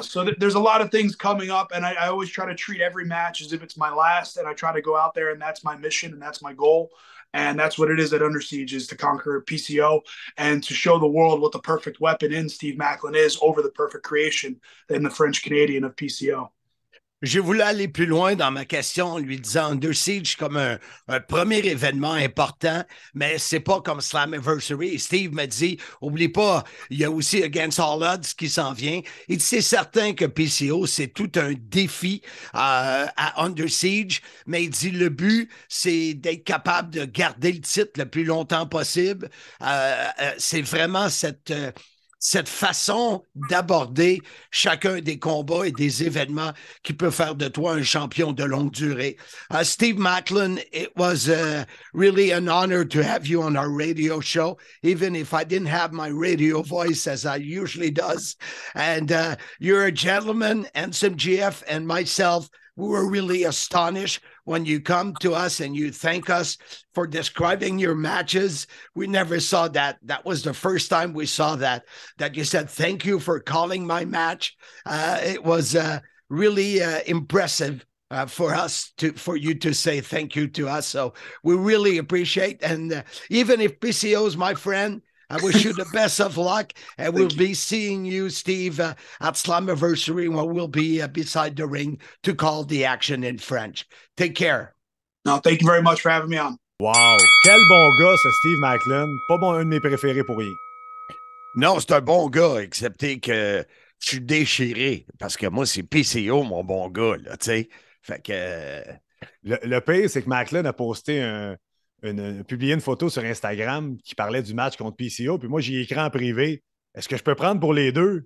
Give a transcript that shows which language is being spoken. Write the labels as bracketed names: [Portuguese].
[English] So there's a lot of things coming up, and I always try to treat every match as if it's my last, and I try to go out there, and that's my mission, and that's my goal. And that's what it is at Under Siege, is to conquer PCO and to show the world what the perfect weapon in Steve Macklin is over the perfect creation in the French Canadian of PCO. [French] Je voulais aller plus loin dans ma question en lui disant Under Siege comme un premier événement important, mais c'est pas comme Slammiversary. Steve m'a dit, oublie pas, il y a aussi Against All Odds qui s'en vient. Il dit, c'est certain que PCO, c'est tout un défi à Under Siege, mais il dit, le but, c'est d'être capable de garder le titre le plus longtemps possible. C'est vraiment cette façon d'aborder chacun des combats et des événements qui peut faire de toi un champion de longue durée. [English] Steve Macklin, it was really an honor to have you on our radio show, even if I didn't have my radio voice as I usually does. And you're a gentleman, and some GF and myself, we were really astonished when you come to us and you thank us for describing your matches. We never saw that. That was the first time we saw that you said, thank you for calling my match. It was really impressive for you to say thank you to us. So we really appreciate. And even if PCO is my friend, I wish you the best of luck, and we'll be seeing you, Steve, at Slammiversary, where we'll be beside the ring to call the action in French. Take care. No, thank you very much for having me on. [French] Wow! Quel bon gars, ce Steve Macklin. Pas bon, un de mes préférés pour rien. Non, c'est un bon gars, excepté que je suis déchiré, parce que moi, c'est PCO, mon bon gars, là, tu sais. Fait que... Le pire, c'est que Macklin a posté publié une photo sur Instagram qui parlait du match contre PCO, puis moi, j'ai écrit en privé, est-ce que je peux prendre pour les deux?